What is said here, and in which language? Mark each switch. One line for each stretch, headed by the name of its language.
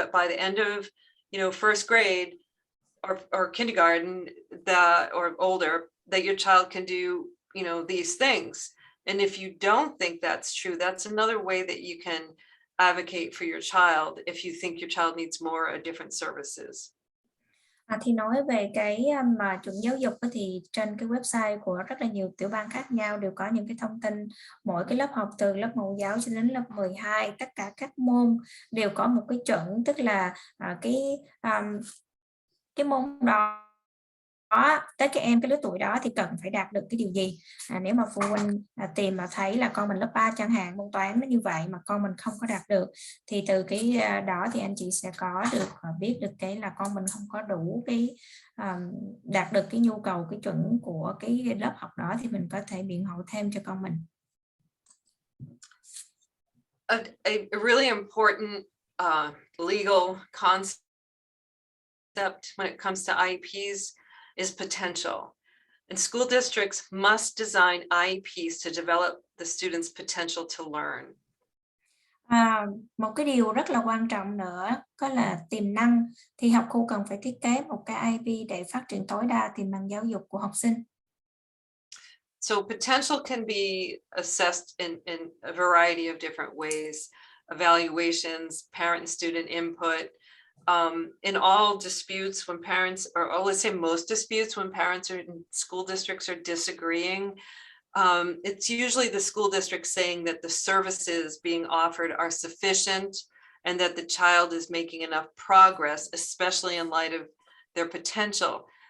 English: But by the end of, you know, first grade or kindergarten, or older, that your child can do, you know, these things. And if you don't think that's true, that's another way that you can advocate for your child if you think your child needs more or different services.
Vietnamese: Thì nói về cái mà chuẩn giáo dục thì trên cái website của rất là nhiều tiểu bang khác nhau đều có những cái thông tin mỗi cái lớp học từ lớp mẫu giáo cho đến lớp 12, tất cả các môn đều có một cái chuẩn, tức là cái môn đó tới các em cái lứa tuổi đó thì cần phải đạt được cái điều gì. Nếu mà phụ huynh tìm mà thấy là con mình lớp 3 chẳng hạn, môn toán nó như vậy mà con mình không có đạt được, thì từ cái đó thì anh chị sẽ có được biết được cái là con mình không có đủ cái đạt được cái nhu cầu, cái chuẩn của cái lớp học đó, thì mình có thể biện hộ thêm cho con mình.
English: A really important legal concept when it comes to IEPs is potential. And school districts must design IEPs to develop the student's potential to learn.
Vietnamese: Một cái điều rất là quan trọng nữa có là tiềm năng, thì học khu cần phải thiết kế một cái IEP để phát triển tối đa tiềm năng giáo dục của học sinh.
English: So potential can be assessed in a variety of different ways: evaluations, parent and student input. In all disputes when parents, or let's say most disputes when parents or school districts are disagreeing, it's usually the school district saying that the services being offered are sufficient and that the child is making enough progress, especially in light of their potential.